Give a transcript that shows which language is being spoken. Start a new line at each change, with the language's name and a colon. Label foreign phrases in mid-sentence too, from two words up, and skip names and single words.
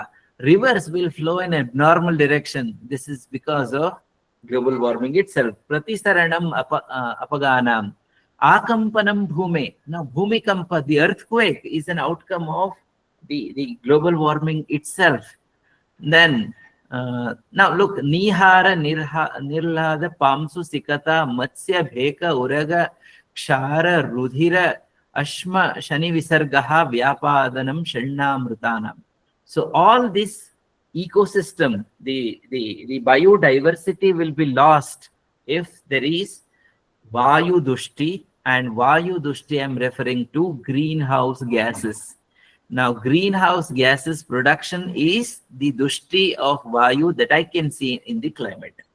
English: Rivers will flow in a normal direction. This is because of global warming itself.
Sanskrit: प्रतिसरणम् आपगानाम्. आकम्पनम् भूमे.
English: Now, Bhumikampa, the earthquake, is an outcome of the global warming itself. Then, now look,
Sanskrit: निहार निर्लाद पांसु सिकता मत्स्य भेक उरग क्षार रुधिर अश्म शनि विसर्गः व्यापादनम् शनामृतानम्.
English: So all this ecosystem, the biodiversity will be lost if there is
Sanskrit: वायु दुष्टि,
English: and
Sanskrit: वायु दुष्टि
English: I am referring to greenhouse gases. Now, greenhouse gases production is the Dushti of Vayu that I can see in the climate.